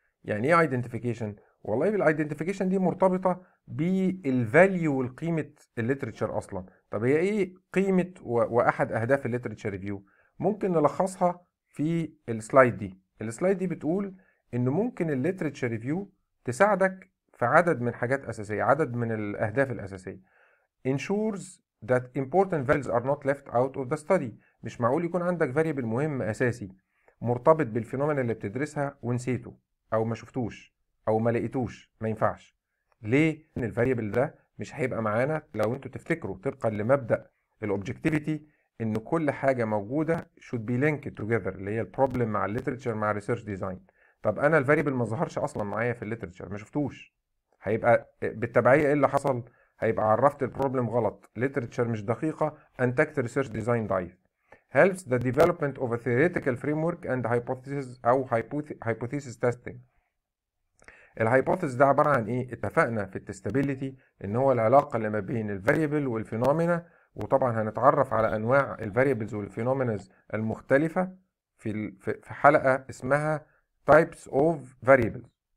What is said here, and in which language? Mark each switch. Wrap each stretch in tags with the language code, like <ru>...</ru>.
<ar>يعني ايه ايدنتيفيكيشن؟ والله بالايدنتيفيكيشن دي مرتبطه بالفاليو والقيمه الليترشر اصلا. طب هي ايه قيمه واحد اهداف الليترشر ريفيو؟ ممكن نلخصها في السلايد دي. السلايد دي بتقول ان ممكن الليترشر ريفيو تساعدك في عدد من حاجات اساسيه، عدد من الاهداف الاساسيه.</ar> <en>ensures that important values are not left out of the study.</en> <ar>مش معقول يكون عندك variable مهم اساسي مرتبط بالفينومينا اللي بتدرسها ونسيته او ما شفتوش او ما لقيتوش. ما ينفعش. ليه؟ ان الفاريبل ده مش هيبقى معانا لو انتوا تفتكروا طبقا لمبدأ الاوبجكتيفيتي ان كل حاجه موجوده</ar> <en>should be linked together،</en> <ar>اللي هي البروبلم مع الليترشر مع الريسيرش ديزاين. طب انا الفاريبل ما ظهرش اصلا معايا في الليترشر، ما شفتوش، هيبقى بالتبعية ايه اللي حصل؟ هيبقى عرفت البروبلم غلط، literature مش دقيقة، انتجت research design ضعيف.</ar> <en>helps the development of a theoretical framework and hypothesis أو hypothesis testing.</en> <ar>الهايبوثيس ده عبارة عن ايه؟ اتفقنا في التستابيليتي ان هو العلاقة اللي ما بين الفاريبل والفينومينا، وطبعا هنتعرف على انواع الفاريبلز والفينوميناز المختلفة في حلقة اسمها</ar> <en>types of variables.</en>